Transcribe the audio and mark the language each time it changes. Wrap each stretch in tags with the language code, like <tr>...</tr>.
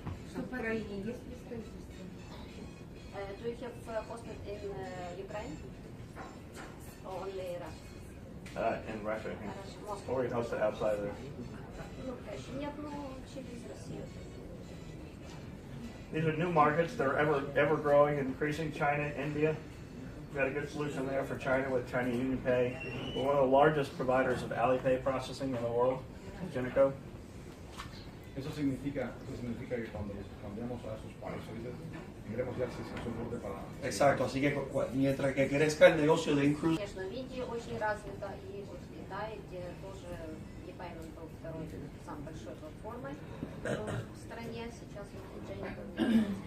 <ru>Что в Украине есть представительство?</ru> <en>Do you have posted in Ukraine? Or only Russia? In Russia, I think. Moscow. Or we host it outside there.</en> <ru>Ну, конечно, нет, ну, через Россию.</ru> <en>These are new markets. They're ever growing, increasing. China, India. We've got a good solution there for China with China UnionPay. We're one of the largest providers of Alipay processing in the world, Ingenico.</en> <es>Eso significa que cuando cambiamos a esos países, tendremos ya acceso a soporte para... Exacto, así que mientras que crezca el negocio de Incruises,</es> <ru>Конечно, в Индии очень развито, и вот в Китае, где тоже e-payment был второй самой большой платформой в стране, сейчас Ingenico.</ru>